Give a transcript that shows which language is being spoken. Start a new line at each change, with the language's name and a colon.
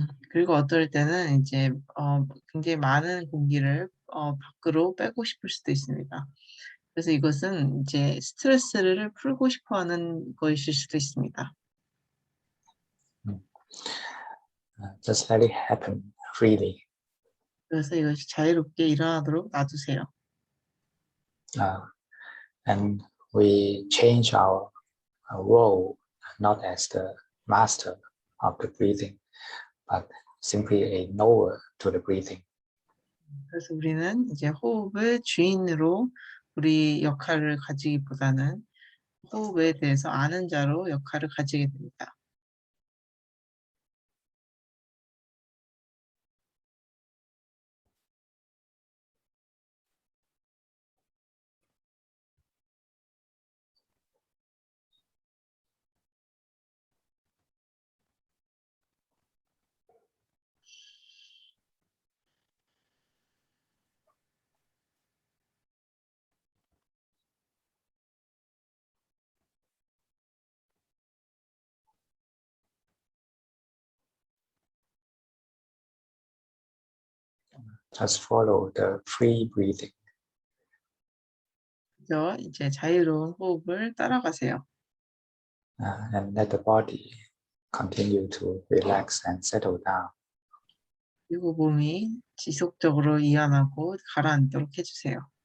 Korean: 그리고 어떨 때는 이제 굉장히 많은 공기를 밖으로 빼고 싶을 수도 있습니다. 그래서 이것은 이제 스트레스를 풀고 싶어하는 것일 수도 있습니다.
English: Just let it happen freely.
Korean: 그래서 이것이 자유롭게 일어나도록 놔두세요.
English: And we change our role not as the master of the breathing, but simply a knower to the breathing.
Korean: 그래서 우리는 이제 호흡의 주인으로 우리 역할을 가지기보다는 호흡에 대해서 아는 자로 역할을 가지게 됩니다.
English: Just follow the free breathing.
Korean: 그래서 이제 자유로운 호흡을 따라가세요.
English: And let the body continue to relax and settle down.
Korean: 그리고 몸이 지속적으로 이완하고 가라앉도록 해주세요.